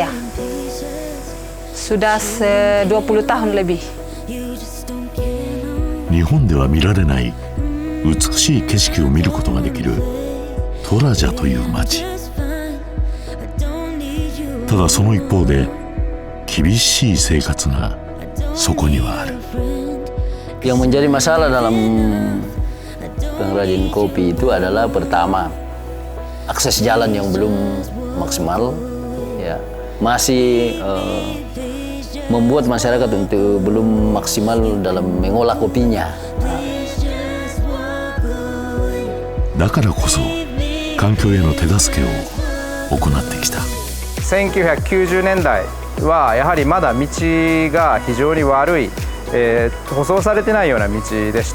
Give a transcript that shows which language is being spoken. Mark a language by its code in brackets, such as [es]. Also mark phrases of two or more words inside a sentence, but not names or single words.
[id] Sudah 20 tahun lebih. [ja] 日本では見られない美しい景色を見ることができるトラジャという町。ただその一方で厳しい生活がそこにはある。 [id] Yang menjadi masalah dalam pengrajin kopi itu adalah pertama akses jalan yang belum maksimal, ya masih membuat masyarakat untuk belum maksimal dalam mengolah kopinya. [ja] だからこそ環境への手助けを行ってきた。 1990年代はやはりまだ道が非常に悪い、舗装されてないような道でした。